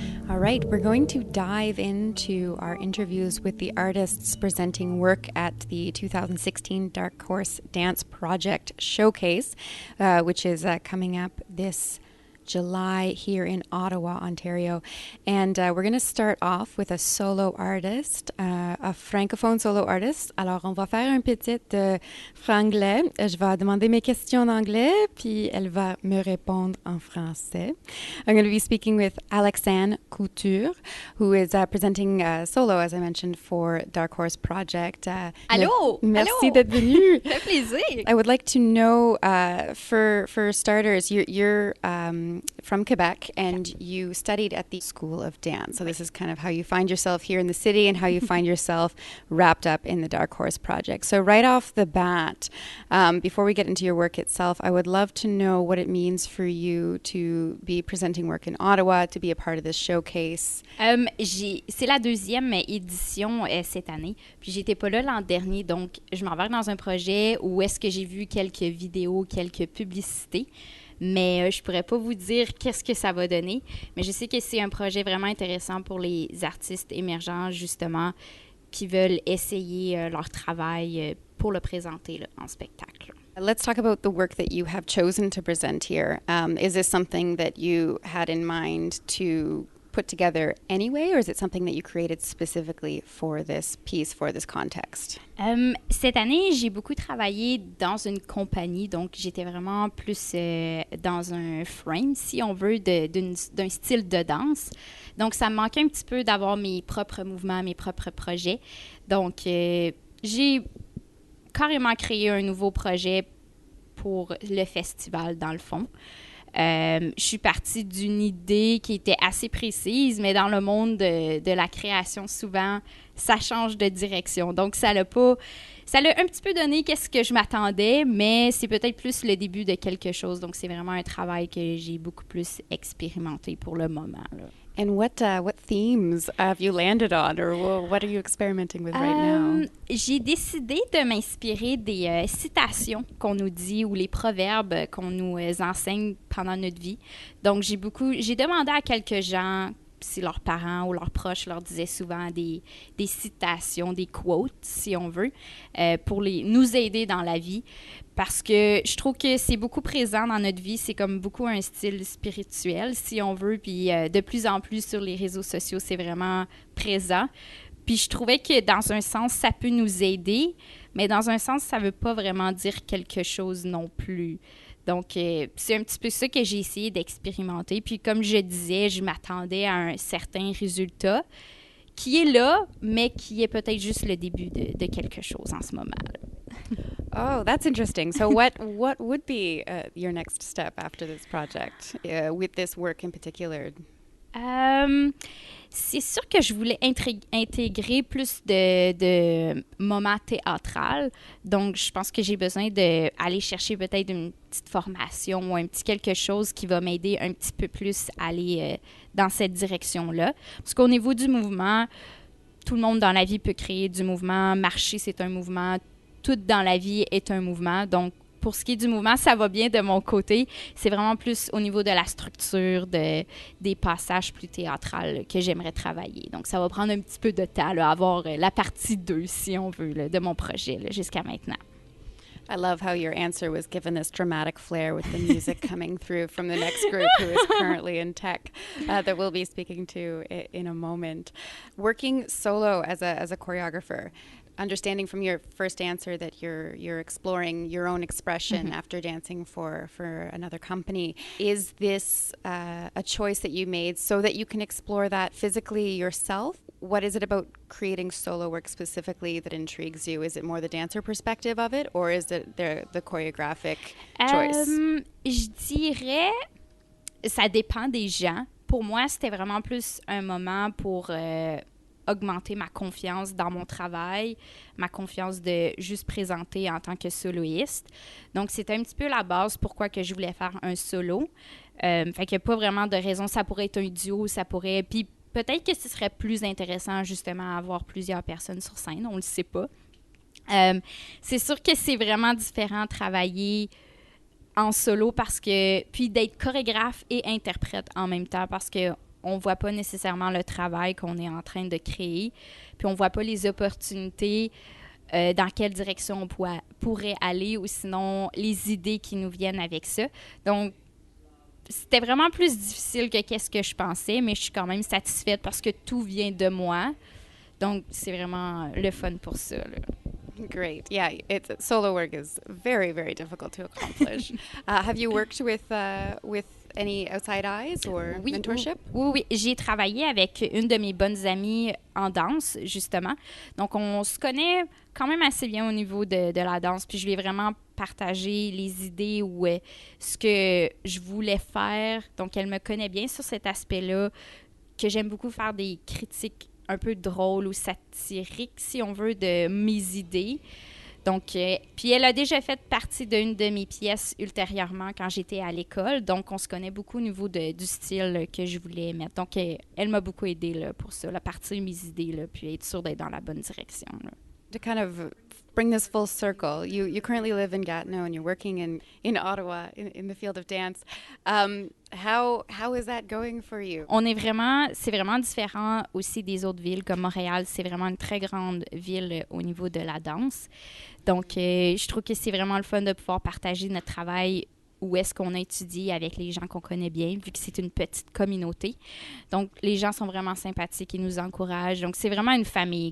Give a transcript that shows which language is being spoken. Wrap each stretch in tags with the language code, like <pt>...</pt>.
<en>All right, we're going to dive into our interviews with the artists presenting work at the 2016 Dark Horse Dance Project Showcase, which is coming up this July here in Ottawa, Ontario. And we're going to start off with a solo artist, a francophone solo artist.</en> <fr>Alors, on va faire un petit franglais. Je vais demander mes questions en anglais, puis elle va me répondre en français.</fr> <en>I'm going to be speaking with Alexane Couture, who is presenting solo, as I mentioned, for Dark Horse Project.</en> <fr>Allô? Merci d'être venue. Ça fait plaisir.</fr> <en>I would like to know, for starters, you're from Quebec, and you studied at the School of Dance. So this is kind of how you find yourself here in the city and how you find yourself wrapped up in the Dark Horse Project. So right off the bat, before we get into your work itself, I would love to know what it means for you to be presenting work in Ottawa, to be a part of this showcase.</en> <fr>C'est la deuxième édition cette année. Puis j'étais pas là l'an dernier, donc je m'embarque dans un projet où est-ce que j'ai vu quelques vidéos, quelques publicités. Mais je pourrais pas vous dire qu'est-ce que ça va donner. Mais je sais que c'est un projet vraiment intéressant pour les artistes émergents, justement, qui veulent essayer leur travail pour le présenter là, en spectacle.</fr> <en>Let's talk about the work that you have chosen to present here. Is this something that you had in mind to put together anyway, or is it something that you created specifically for this piece, for this context?</en> <fr>Cette année, j'ai beaucoup travaillé dans une compagnie, donc j'étais vraiment plus dans un frame, si on veut, d'un style de danse. Donc, ça me manquait un petit peu d'avoir mes propres mouvements, mes propres projets. Donc, j'ai carrément créé un nouveau projet pour le festival, dans le fond. Je suis partie d'une idée qui était assez précise, mais dans le monde de la création, souvent, ça change de direction. Donc, ça l'a un petit peu donné qu'est-ce que je m'attendais, mais c'est peut-être plus le début de quelque chose. Donc, c'est vraiment un travail que j'ai beaucoup plus expérimenté pour le moment, là.</fr> <en>And what themes have you landed on, or what are you experimenting with right now?</en> <fr>J'ai décidé de m'inspirer des citations qu'on nous dit ou les proverbes qu'on nous enseigne pendant notre vie. Donc, j'ai demandé à quelques gens si leurs parents ou leurs proches leur disaient souvent des citations, des quotes, si on veut, pour nous aider dans la vie. Parce que je trouve que c'est beaucoup présent dans notre vie. C'est comme beaucoup un style spirituel, si on veut. Puis de plus en plus sur les réseaux sociaux, c'est vraiment présent. Puis je trouvais que dans un sens, ça peut nous aider, mais dans un sens, ça ne veut pas vraiment dire quelque chose non plus. Donc, c'est un petit peu ça que j'ai essayé d'expérimenter. Puis comme je disais, je m'attendais à un certain résultat qui est là, mais qui est peut-être juste le début de quelque chose en ce moment.</fr> <en>Oh, that's interesting. So what would be your next step after this project, with this work in particular?</en> <fr>C'est sûr que je voulais intégrer plus de moments théâtrales. Donc, je pense que j'ai besoin d'aller chercher peut-être une petite formation ou un petit quelque chose qui va m'aider un petit peu plus à aller dans cette direction-là. Parce qu'au niveau du mouvement, tout le monde dans la vie peut créer du mouvement. Marcher, c'est un mouvement. Tout dans la vie est un mouvement. Donc, pour ce qui est du mouvement, ça va bien de mon côté. C'est vraiment plus au niveau de la structure, des passages plus théâtrales que j'aimerais travailler. Donc, ça va prendre un petit peu de temps, là, avoir la partie 2, si on veut, là, de mon projet là, jusqu'à maintenant.</fr> <en>I love how your answer was given this dramatic flair with the music coming through from the next group who is currently in tech that we'll be speaking to in a moment. Working solo as a choreographer, understanding from your first answer that you're exploring your own expression after dancing for another company. Is this a choice that you made so that you can explore that physically yourself? What is it about creating solo work specifically that intrigues you? Is it more the dancer perspective of it, or is it the choreographic choice?</en> <fr>Je dirais, ça dépend des gens. Pour moi, c'était vraiment plus un moment pour augmenter ma confiance dans mon travail, ma confiance de juste présenter en tant que soloiste. Donc, c'était un petit peu la base pourquoi que je voulais faire un solo. Fait qu'il n'y a pas vraiment de raison. Ça pourrait être un duo, ça pourrait... Puis peut-être que ce serait plus intéressant, justement, à avoir plusieurs personnes sur scène. On ne le sait pas. C'est sûr que c'est vraiment différent de travailler en solo parce que... Puis d'être chorégraphe et interprète en même temps parce que on ne voit pas nécessairement le travail qu'on est en train de créer, puis on ne voit pas les opportunités, dans quelle direction on pourrait aller, ou sinon les idées qui nous viennent avec ça. Donc, c'était vraiment plus difficile que qu'est-ce que je pensais, mais je suis quand même satisfaite parce que tout vient de moi. Donc, c'est vraiment le fun pour ça, là.</fr> <en>Great. Yeah, solo work is very, very difficult to accomplish. Have you worked with any outside eyes or mentorship?</en> <fr>Oui. J'ai travaillé avec une de mes bonnes amies en danse, justement. Donc, on se connaît quand même assez bien au niveau de la danse. Puis, je lui ai vraiment partagé les idées ou ce que je voulais faire. Donc, elle me connaît bien sur cet aspect-là, que j'aime beaucoup faire des critiques un peu drôles ou satiriques, si on veut, de mes idées. Donc, puis elle a déjà fait partie d'une de mes pièces ultérieurement quand j'étais à l'école. Donc, on se connaît beaucoup au niveau du style que je voulais mettre. Donc, elle m'a beaucoup aidée là, pour ça, là, partir mes idées, là, puis être sûre d'être dans la bonne direction, là.</fr> <en>To kind of bring this full circle, you currently live in Gatineau and you're working in Ottawa in the field of dance. How is that going for you?</en> <fr>C'est vraiment différent aussi des autres villes comme Montréal. C'est vraiment une très grande ville au niveau de la danse. Donc, je trouve que c'est vraiment le fun de pouvoir partager notre travail où est-ce qu'on a étudié avec les gens qu'on connaît bien, vu que c'est une petite communauté. Donc, les gens sont vraiment sympathiques, ils nous encouragent. Donc, c'est vraiment une famille.</fr>